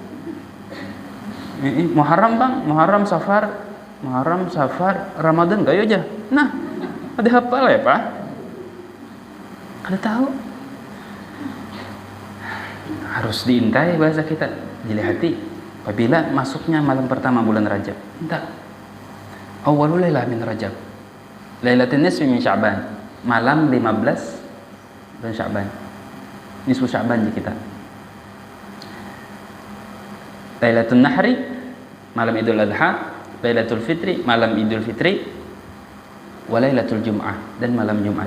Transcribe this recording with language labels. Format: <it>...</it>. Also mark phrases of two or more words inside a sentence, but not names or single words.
<bjn>Muharram bang, Muharram, Safar, Ramadan kayo aja. Nah, ada hafal ya Pak? Kada tahu. Harus diintai bahasa kita. Dilihati apabila masuknya malam pertama bulan Rajab.</bjn> <ar>Entah. أول ليلة من رجب ليلة النصف من شعبان.</ar> <bjn>Malam 15 bulan Sya'ban. Nisfu Sya'ban di kita. Lailatul Nahri, malam Idul Adha. Lailatul Fitri, malam Idul Fitri,</bjn> <ar>وليلة الجمعة,</ar> <bjn>dan malam Jumat.</bjn>